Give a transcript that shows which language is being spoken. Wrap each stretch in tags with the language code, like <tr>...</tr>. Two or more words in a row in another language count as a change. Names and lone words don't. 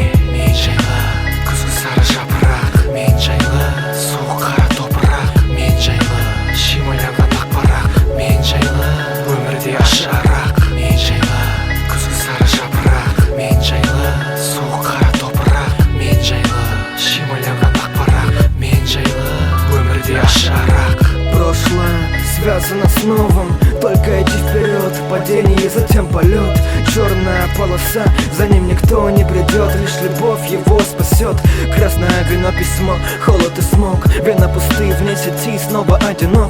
<kk>Мен жайлы, күзгі сары жапырақ, мен жайлы, суық қара топырақ, мен жайлы, шимайланған ақпарақ, мен жайлы, өмірде ащы арақ, мен жайлы, күзгі сары жапырақ, мен жайлы, суық қара топырақ, мен жайлы, шимайланған ақпарақ, мен жайлы, өмірде ащы арақ.</kk> <ru>Прошлое связано с новым, только иди вперед. падение, затем полет. Черная полоса, за ним никто не придет, лишь любовь его спасет. Красное вино, письмо, холод и смог. Вена пусты, вне сети, снова одинок.</ru>